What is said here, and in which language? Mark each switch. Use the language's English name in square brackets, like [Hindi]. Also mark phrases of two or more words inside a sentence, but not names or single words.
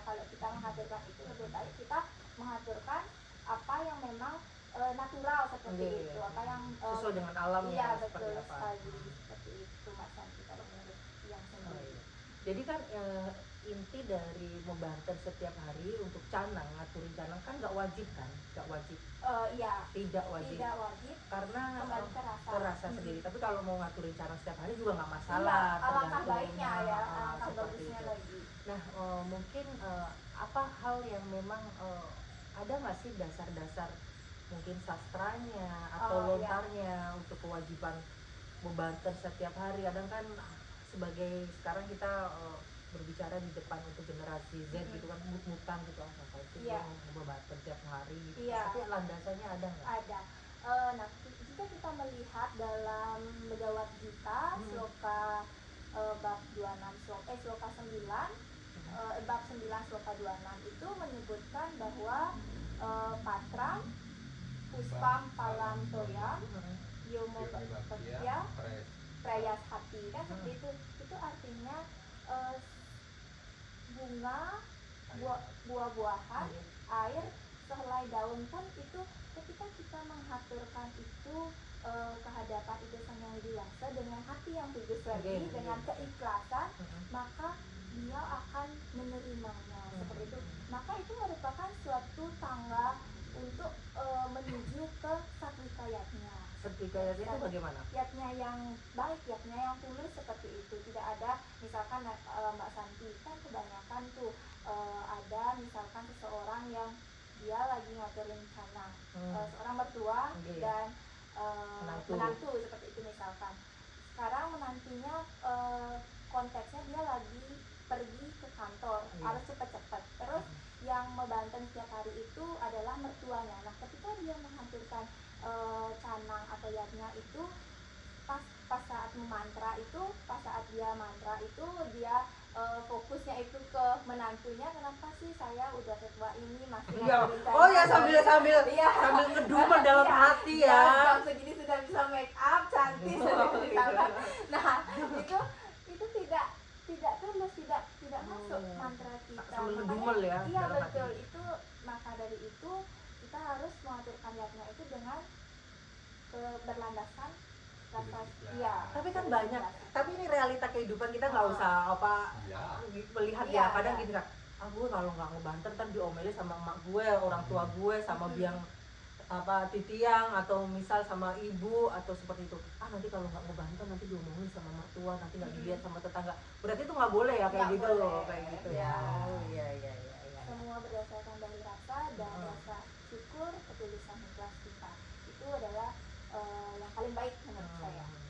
[Indonesian] Kalau kita mengaturkan itu lebih baik kita mengaturkan apa yang memang natural seperti itu, apa yang sesuai dengan alam iya, ya, betul seperti apa. sekali, seperti itu Mas Santi kalau menurut yang sendiri. Jadi kan inti dari membanten setiap hari untuk canang, ngaturin canang kan nggak wajib kan, nggak wajib, Iya, tidak wajib, tidak wajib karena kembali ke rasa. terasa Mm-mm. sendiri. Tapi kalau mau ngaturin canang setiap hari juga nggak Iya, masalah, alangkah tergantung. baiknya ya, alangkah Seperti bagusnya itu. lagi. Nah, mungkin apa hal yang memang ada nggak sih dasar-dasar mungkin sastranya atau Oh, iya. lontarnya untuk kewajiban membanten setiap hari? Kadang kan sebagai sekarang kita berbicara di depan untuk generasi Z gitu kan, mut-mutan gitu, apa itu Iya. membanten tiap hari gitu. Iya. Tapi landasannya ada nggak? Ada. Nah, jika kita melihat dalam Megawati Gita, sloka bab 26 sloka 9, bab 9 sloka 26 itu menyebutkan bahwa [Sanskrit] पत्रं पुष्पं फलं तोयं यो मे भक्त्या प्रयच्छति, [Indonesian] kan seperti itu artinya bunga, buah-buahan, air, sehelai daun pun itu ketika kita menghaturkan itu kehadapan itu Sang Yang Widi Wasa dengan hati yang tulus lagi, dengan keikhlasan, maka beliau akan menerimanya seperti itu. Maka itu merupakan suatu tangga untuk menuju ke satvika-yatnya. Satvika-yatnya itu bagaimana? Yatnya yang baik, yatnya yang tulus seperti itu. Tidak ada misalkan Mbak Santi kan kebanyakan tuh ada misalkan seseorang yang dia lagi ngaturin canang, seorang mertua dan menantu seperti itu misalkan. Sekarang menantunya konteksnya dia lagi pergi ke kantor, harus cepat-cepat. Terus yang membanten setiap hari itu adalah mertuanya. Nah, ketika dia menghancurkan canang atau yatnya itu, pas saat memantra itu, pas saat dia mantra itu dia fokusnya itu ke menantunya. Kenapa sih saya udah setua ini masih ngaturin canang? Oh ya, sambil Iya. sambil ngedumel dalam Iya. hati ya. Jam segini sudah bisa make up cantik misalkan. Nah, itu tidak tulus, tidak masuk mantra kita. Sambil ngedumel ya. Iya, dalam betul. hati. Itu maka dari itu kita harus mengaturkan yatnya itu dengan berlandaskan rasa. Iya. Tapi kan banyak. Tapi ini realita kehidupan kita, nggak usah melihat Iya, ya. Kadang iya. gini kan, gue kalau nggak ngebanter kan diomelin sama emak gue, orang tua gue, sama [Balinese] biang titiang, [Indonesian] atau misal sama ibu atau seperti itu. Nanti kalau nggak ngebanter nanti diomongin sama mertua, nanti nggak dilihat sama tetangga. Berarti itu nggak boleh ya kayak Nggak gitu, boleh. kayak gitu Ya. ya. Oh iya. Semua berdasarkan dari rasa dan rasa syukur, ketulusan ikhlas kita. Itu adalah yang paling baik menurut saya.